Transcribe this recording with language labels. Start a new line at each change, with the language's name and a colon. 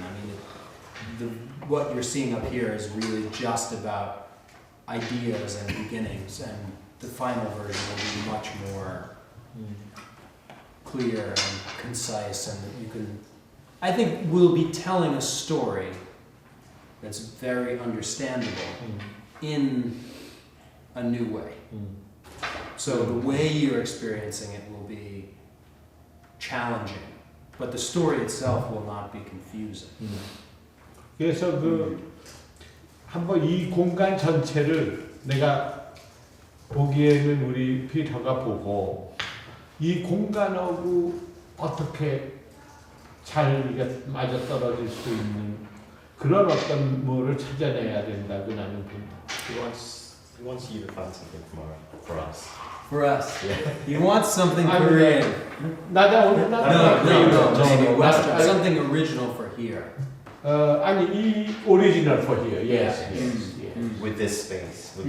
English: I mean, what you're seeing up here is really just about ideas and beginnings, and the final version will be much more clear and concise, and I think we'll be telling a story that's very understandable in a new way. So the way you're experiencing it will be challenging, but the story itself will not be confusing.
Korean: 그래서 한번 이 공간 전체를 내가 보기에는 우리 피터가 보고 이 공간하고 어떻게 잘 맞아 떨어질 수 있는 그런 어떤 뭐를 찾아내야 된다고 나는 봅니다.
English: He wants you to find something for us. For us, he wants something I'm Korean.
Korean: 나다
English: No, maybe Western, something original for here.
Korean: 아니 이 오리지널
English: for here. Yes. with this space, with